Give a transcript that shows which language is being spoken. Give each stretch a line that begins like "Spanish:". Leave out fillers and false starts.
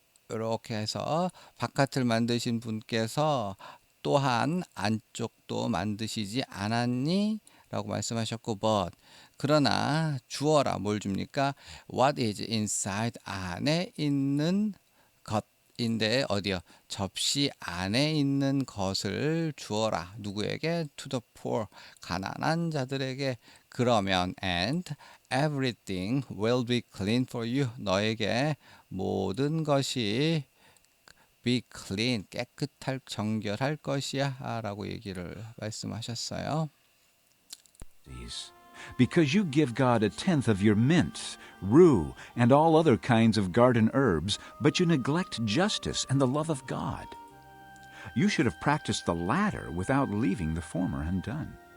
Korean: 이렇게 해서 바깥을 만드신 분께서 또한 안쪽도 만드시지 않았니? 라고 말씀하셨고 but 그러나 주어라 뭘 줍니까?
English: What is inside
Korean: 안에 있는 것인데 어디요? 접시 안에 있는 것을 주어라. 누구에게?
English: To the poor
Korean: 가난한 자들에게. 그러면
English: and everything will be clean for you
Korean: 너에게 모든 것이
English: be clean
Korean: 깨끗할 정결할 것이야 라고 얘기를 말씀하셨어요.
English: Because you give God a tenth of your mint, rue, and all other kinds of garden herbs, but you neglect justice and the love of God. You should have practiced the latter without leaving the former undone.